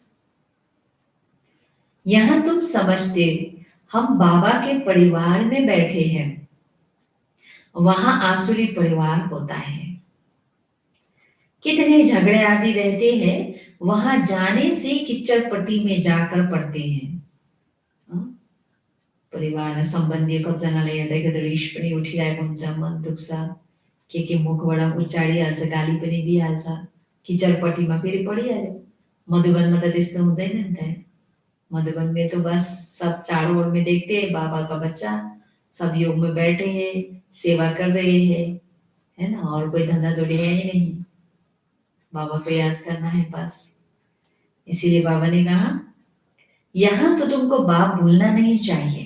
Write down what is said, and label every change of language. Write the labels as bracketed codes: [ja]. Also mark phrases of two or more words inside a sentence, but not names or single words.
[hi] यहाँ तुम समझते हम बाबा के परिवार में बैठे हैं, वहां आसुरी परिवार होता है। कितने झगड़े आदि रहते हैं, वहां जाने से किच्चड़ पट्टी में जाकर पड़ते हैं। [ne] परिवार संबंधी कतिजनालाई हेर्दाखेरि रिस पनि उठिरहेको हुन्छ, मन दुख्छ, के मुखबाट उच्चाडिहाल्छ, गाली पनि दिइहाल्छ, किचडपट्टिमा फेरि पडिहाल्यो। मधुबनमा त त्यस्तो हुँदैन नि त। [hi] मधुबन में तो बस सब चारों ओर में देखते हैं बाबा का बच्चा, सब योग में बैठे हैं, सेवा कर रहे हैं, है ना, और कोई धंधा थोड़ी है ही नहीं, बाबा को याद करना है बस। इसीलिए बाबा ने कहा यहाँ तो तुमको बाप भूलना नहीं चाहिए।